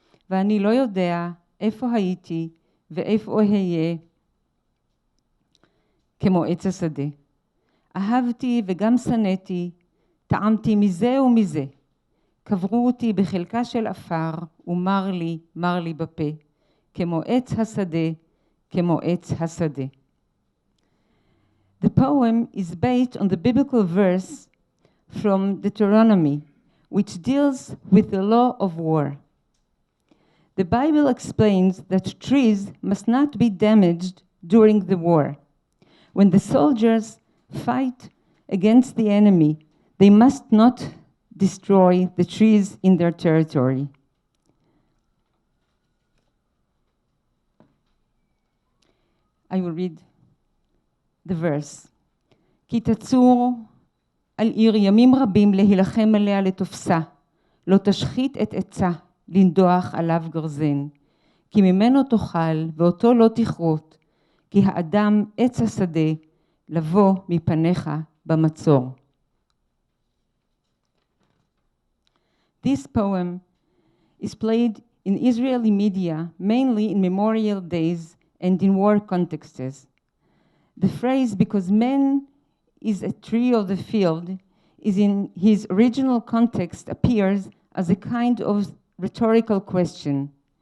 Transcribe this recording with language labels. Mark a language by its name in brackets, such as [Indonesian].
[Hebrew] ואני לא יודע איפה הייתי ואיפה אהיה, כמו עץ השדה. אהבתי וגם שנאתי, טעמתי מזה ומזה. קברו אותי בחלקה של עפר, ומר לי בפה, כמו עץ השדה, כמו עץ השדה. [English] The poem is based on the biblical verse from Deuteronomy, which deals with the law of war. The Bible explains that trees must not be damaged during the war. When the soldiers fight against the enemy, they must not destroy the trees in their territory. I will read the verse. [Hebrew] כי תצור על עיר ימים רבים להילחם עליה לתופסה, לא תשחית את עצה, לנדוח עליו גרזן. כי ממנו תאכל ואותו לא תכרות, כי האדם עץ השדה, לבוא מפניך במצור. [English] This poem is played in Israeli media, mainly in memorial days and in war contexts. The phrase, because man is a tree of the field, is in his original context appears as a kind of rhetorical question.